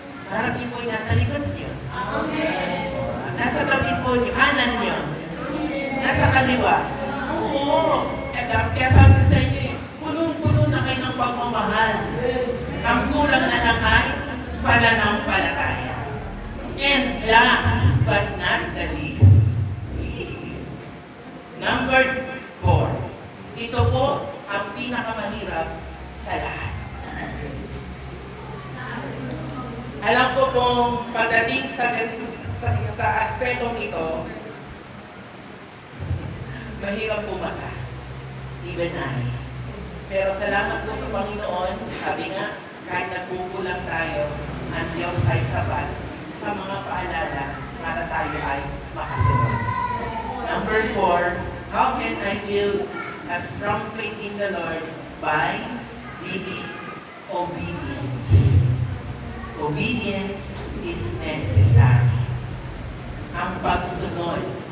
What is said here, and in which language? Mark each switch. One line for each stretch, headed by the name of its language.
Filipino: Harap niyo po yung nasa likod niyo? Amen. Nasa tabi po niyo, kanan niyo? Nasa kaliwa? Oo. Kaya sabi ko sa inyo, punong-puno na kayo ng pagmamahal. Ang kulang na lang ay pananampalataya.
English: And last but not the least, number 4.
Filipino: Ito po ang pinakamahirap sa lahat. Alam ko pong pagdating sa aspetong ito, mahirap pumasa.
English: Even I.
Filipino: Pero salamat po sa Panginoon, sabi nga, kahit nagkukulang tayo, ang Diyos ay sapat sa mga paalala para tayo ay makasunod.
English: Number 4, how can I build a strong faith in the Lord? By living obedience. Obedience is necessary.
Filipino: Ang pagsunod.